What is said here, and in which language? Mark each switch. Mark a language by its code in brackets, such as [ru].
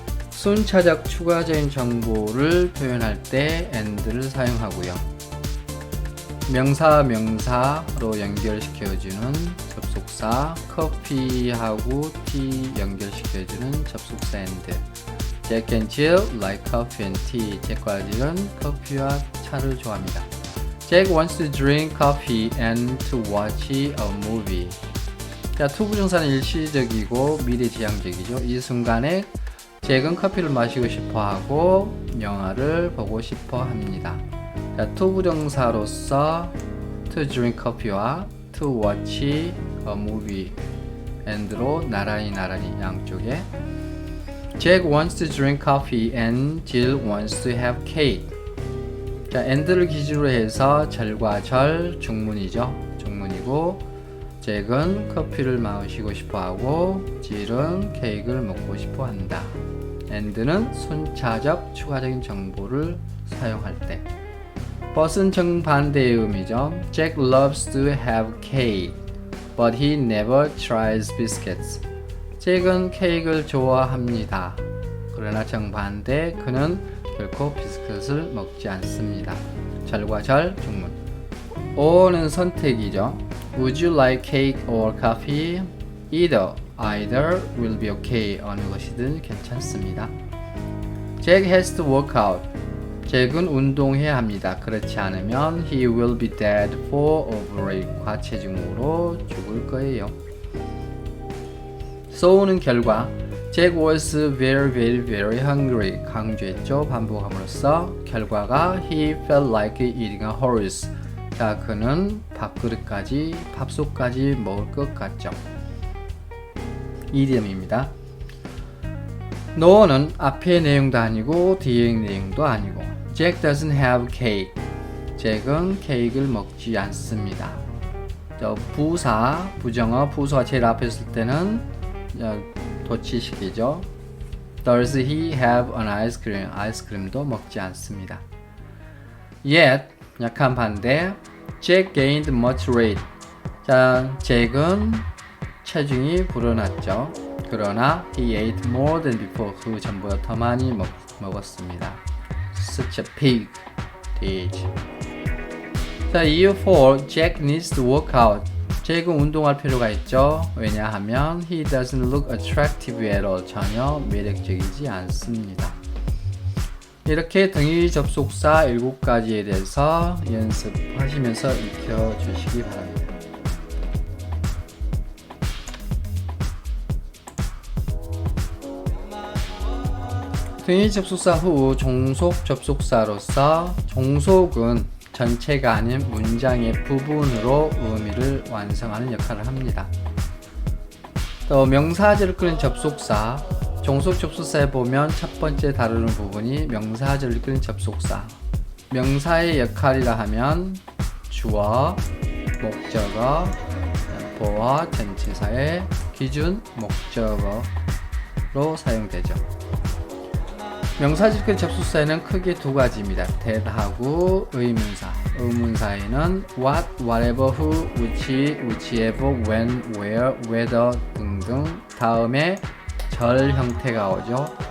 [ko] 순차적 추가적인 정보를 표현할 때 and를 사용하고요. 명사로 연결시켜주는 접속사, 커피하고 tea 연결시켜주는 접속사 and. [en] Jack and Jill like coffee and tea. [ko] 잭과 질은 커피와 차를 좋아합니다. [en] Jack wants to drink coffee and to watch a movie. [ko] 자, 투부정사는 일시적이고 미래지향적이죠. 이 순간에 잭은 커피를 마시고 싶어하고 영화를 보고 싶어 합니다. 자, 투부정사로서 [en] to drink coffee와 to watch a movie and [ko] 로 나란히 양쪽에 [en] Jack wants to drink coffee and Jill wants to have cake. [ko] 자, and를 기준으로 해서 절과 절 중문이죠. 중문이고 잭은 커피를 마시고 싶어하고 Jill은 케이크를 먹고 싶어한다. and는 순차적 추가적인 정보를 사용할 때. but은 정반대의 의미죠. [en] Jack loves to have cake, but he never tries biscuits. [ko] 잭은 케이크를 좋아합니다. 그러나 정반대, 그는 결코 비스킷을 먹지 않습니다. 절과 절, 중문. or는 선택이죠. [en] Would you like cake or coffee? Either will be okay. [ko] 어느 것이든 괜찮습니다. [en] Jack has to work out. [ko] 잭은 운동해야 합니다. 그렇지 않으면 [en] he will be dead for overweight. [ko] 과체중으로 죽을 거예요. [en] so는 결과. Jack was very hungry. [ko] 강조했죠. 반복함으로써 결과가 [en] he felt like eating a horse. [ko] 자, 그는 밥솥까지 먹을 것 같죠. 이디엄입니다. no는 앞의 내용도 아니고 뒤의 내용도 아니고. [en] Jack doesn't have cake. [ko] 잭은 케이크를 먹지 않습니다. 부사, 부정어, 부사가 제일 앞에 있을 때는 도치식이죠. [en] Does he have an ice cream? [ko] 아이스크림도 먹지 않습니다. Yet, 약한 반대. [en] Jack gained much weight. [ko] 자, 잭은 체중이 불어났죠. 그러나 [en] he ate more than before. [ko] 그 전보다 더 많이 먹었습니다. [en] Such a pig. [ko] 돼지. 자, 이유 4. [en] Jack needs to work out. [ko] 잭은 운동할 필요가 있죠. 왜냐하면 [en] he doesn't look attractive at all. [ko] 전혀 매력적이지 않습니다. 이렇게 등위 접속사 7가지에 대해서 연습하시면서 익혀주시기 바랍니다. 등위 접속사 후 종속 접속사로서 종속은 전체가 아닌 문장의 부분으로 의미를 완성하는 역할을 합니다. 또 명사절을 끄는 접속사, 종속 접속사에 보면 첫 번째 다루는 부분이 명사절을 끄는 접속사. 명사의 역할이라 하면 주어, 목적어, 보어, 전치사의 기준 목적어로 사용되죠. 명사절 끄는 접속사에는 크게 두 가지입니다. that하고 의문사. 의문사에는 what, whatever, who, which, whichever, when, where, whether 등등 다음에 절 형태가 오죠.